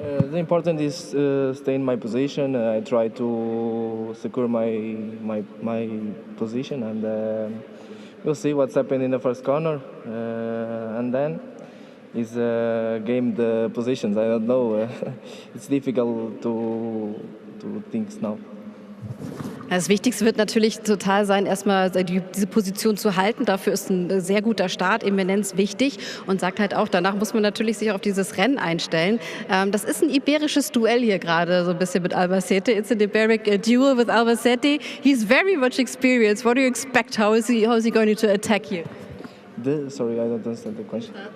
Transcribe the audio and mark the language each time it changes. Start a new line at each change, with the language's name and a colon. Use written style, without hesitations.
English: The important is stay in my position. I try to secure my position, and we'll see what's happening in the first corner, and then is game the positions. I don't know. It's difficult to think now.
German: Das Wichtigste wird natürlich total sein, erstmal diese Position zu halten. Dafür ist ein sehr guter Start immens wichtig, und sagt halt auch, danach muss man natürlich sich auf dieses Rennen einstellen. Das ist ein iberisches Duell hier gerade, so ein bisschen mit Albacete.
English: It's an Iberic duel with Albacete. He's very much experienced. What do you expect? How is he going to attack you? Sorry, I don't understand the question.